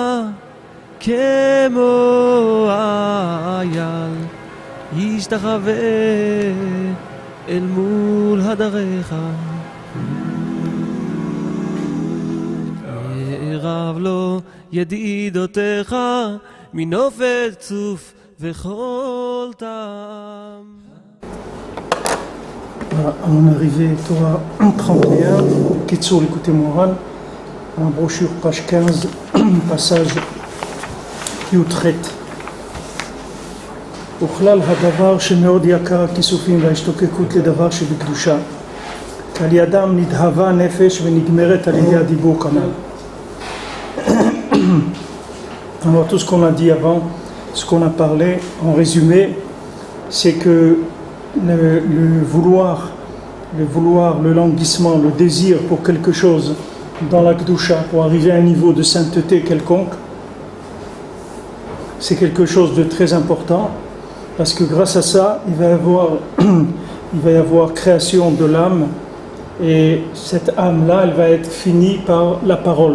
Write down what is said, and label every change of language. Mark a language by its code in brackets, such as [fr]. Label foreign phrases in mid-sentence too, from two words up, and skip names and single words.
[he] כמו אייל ישתחווה אל מול הדריך יערב לו ידידותיך מנופת צוף וכל טעם. [fr] On est arrivé Torah 31, Kitsour l'écouté Moran, en brochure page 15, passage Yutret. [he] וכלל הדבר שמאוד יקר הכיסופים וההשתוקקות לדבר שבקדושה על ידם נדהבה נפש ונגמרת על ידי הדיבור כנ"ל. [fr] Alors tout ce qu'on a dit avant, ce qu'on a parlé, en résumé, c'est que le vouloir, le languissement, le désir pour quelque chose dans la Kedusha, pour arriver à un niveau de sainteté quelconque, c'est quelque chose de très important, parce que grâce à ça, il va y avoir création de l'âme, et cette âme-là, elle va être finie par la parole.